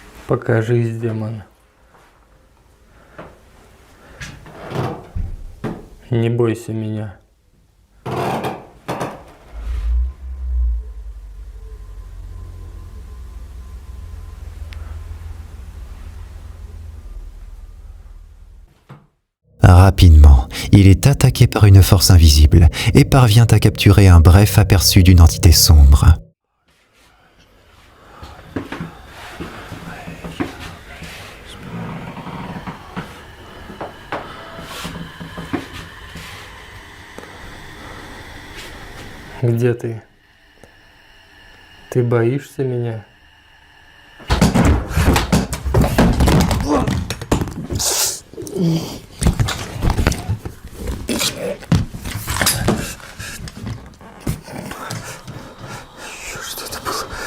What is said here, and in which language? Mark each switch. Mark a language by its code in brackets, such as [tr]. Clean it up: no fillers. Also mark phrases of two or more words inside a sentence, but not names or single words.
[ru] Покажись, демон. Не бойся меня. [fr] Rapidement, il est attaqué par une force invisible et parvient à capturer un bref aperçu d'une entité sombre. [ru] Где ты? Ты боишься меня? Что это было?